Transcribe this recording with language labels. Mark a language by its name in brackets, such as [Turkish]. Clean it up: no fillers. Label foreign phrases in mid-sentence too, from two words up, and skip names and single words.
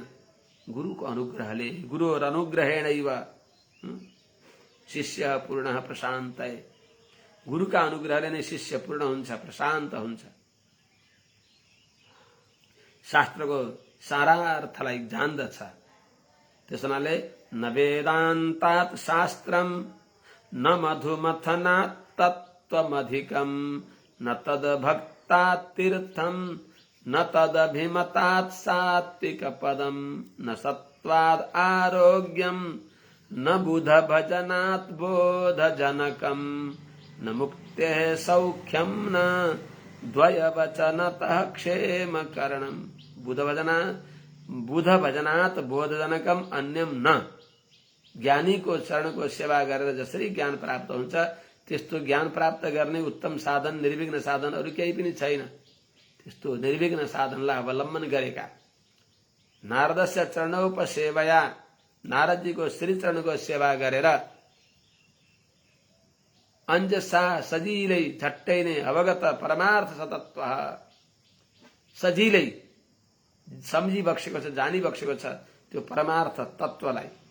[Nepali] गुरुको अनुग्रहले, [Sanskrit] गुरुर अनुग्रहेणैव शिष्य पूर्ण प्रशान्तय। [Nepali] गुरुका अनुग्रहले नै शिष्य पूर्ण हुन्छ, प्रशान्त हुन्छ। शास्त्रको सारार्थलाई जान्दछ, त्यस हुनाले [Sanskrit] न वेदान्तात् शास्त्रम न मधुमथनात् तत्त्वमधिकम न तद्भक्तात् तीर्थम न तदभिमतात् सात्विक पदम न सत्त्वात् आरोग्यम न बुध भजनात् बोधजनकम न मुक्तेः सौख्यम न द्वयवचनतः क्षेम करणम। बुध भजनात् बोधजनकम अन्यम न। [Nepali] ज्ञानी को चरण को सेवा गरेर जसरी ज्ञान प्राप्त हुन्छ त्यस्तो ज्ञान प्राप्त गर्ने उत्तम साधन निर्विघ्न साधन अरु केही पनि छैन। त्यस्तो निर्विघ्न साधनलाई अवलम्बन गरेका [Sanskrit] नारदस्य चरणोपसेवया [Nepali] नारदजीको श्री चरणको सेवा गरेर अंजसा सजिलै झट्टै नै अवगत परमार्थ सतत्व सजिलै सम्झी बक्सेको छ जानी बक्सेको छ त्यो परमार्थ तत्वलाई